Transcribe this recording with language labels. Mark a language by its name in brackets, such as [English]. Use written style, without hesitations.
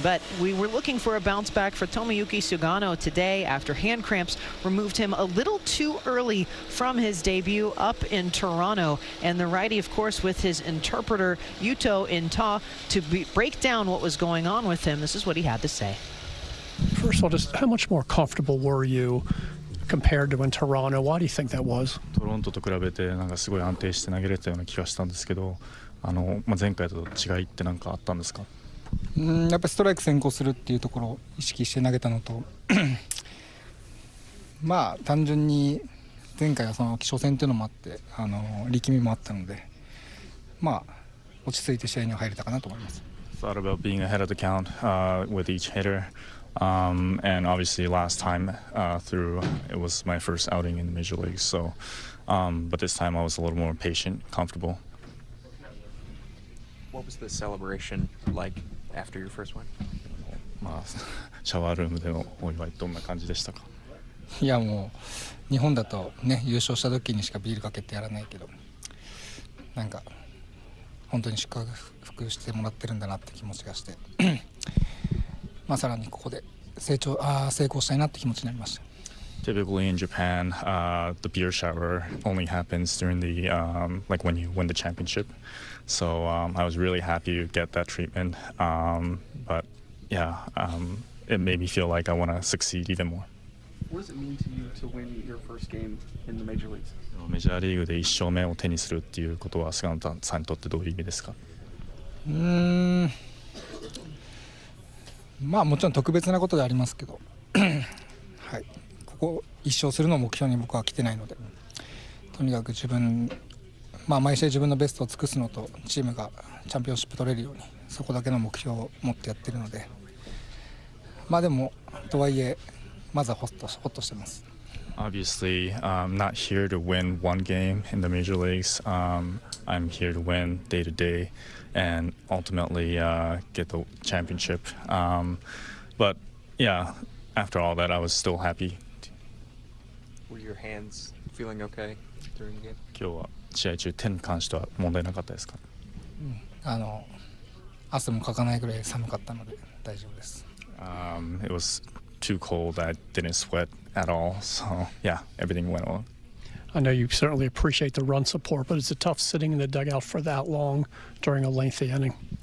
[English] But we were looking for a bounce back for Tomoyuki Sugano today after hand cramps removed him a little too early from his debut up in Toronto. And the righty, of course, with his interpreter Yuto Inta to break down what was going on with him. This is what he had to say. First of all, just how much more comfortable were you compared to in Toronto? Why do you think that was? [Japanese] トロントと比べてなんかすごい安定して投げれたような気がしたんですけど、前回と違いって何かあったんですか？やっぱりストライク先行するっていうところを意識して投げたのとまあ単純に前回はその初戦っていうのもあって力みもあったのでまあ落ち着いて試合には入れたかなと思います。 [English] Thought about being ahead of the count with each hitter. And obviously last time through it was my first outing in the major leagues, so but this time I was a little more patient, comfortable. What was the celebration like after your first one? [Japanese] まあシャワールームでのお祝いどんな感じでしたか？いやもう日本だとね優勝した時にしかビールかけてやらないけどなんか本当に祝福してもらってるんだなって気持ちがしてまあさらにここで成功したいなって気持ちになりました。 [English] Typically in Japan, the beer shower only happens during the like when you win the championship. So I was really happy to get that treatment. But yeah, it made me feel like I want to succeed even more. What does it mean to you to win your first game in the major leagues? [Japanese] メジャーリーグで1勝目を手にするっていうことは菅野さんにとってどういう意味ですか？まあもちろん特別なことでありますけどはい、ここ1勝するのを目標に僕は来てないのでとにかく毎試合自分のベストを尽くすのとチームがチャンピオンシップ取れるようにそこだけの目標を持ってやってるのでまあでもとはいえまずはホッとしてます。 [English] Obviously, I'm not here to win one game in the major leagues. I'm here to win day to day and ultimately get the championship. But yeah, after all that, I was still happy. Were your hands feeling okay during the game? [Japanese] 今日は試合中手に関しては問題なかったですか？汗もかかないぐらい寒かったので大丈夫です。 [English] It was too cold. I didn't sweat at all. So yeah, everything went well. I know you certainly appreciate the run support, but it's tough sitting in the dugout for that long during a lengthy inning.